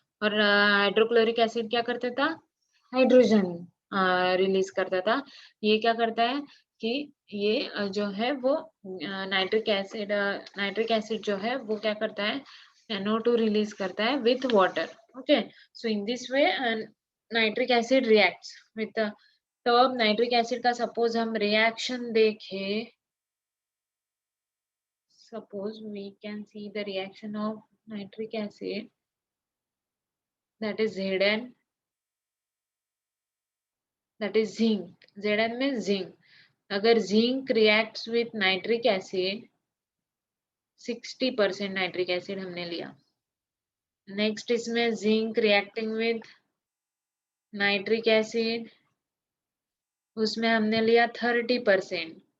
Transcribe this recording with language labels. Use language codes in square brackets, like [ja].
[hi] और hydrochloric acid क्या करता था, हाइड्रोजन रिलीज करता था। ये क्या करता है कि ये जो है वो नाइट्रिक एसिड जो है वो क्या करता है, NO2 रिलीज करता है [en] With water. Okay, so in this way nitric acid reacts with. [hi] तो अब नाइट्रिक एसिड का सपोज हम रिएक्शन देखें, [en] suppose we can see the reaction of nitric acid, that is Zn, that is zinc. Zn means zinc. [hi] अगर [en] zinc reacts with nitric acid, [hi] 60% nitric acid हमने लिया। Next इसमें [en] zinc reacting with nitric acid, [hi] उसमें हमने लिया 30%।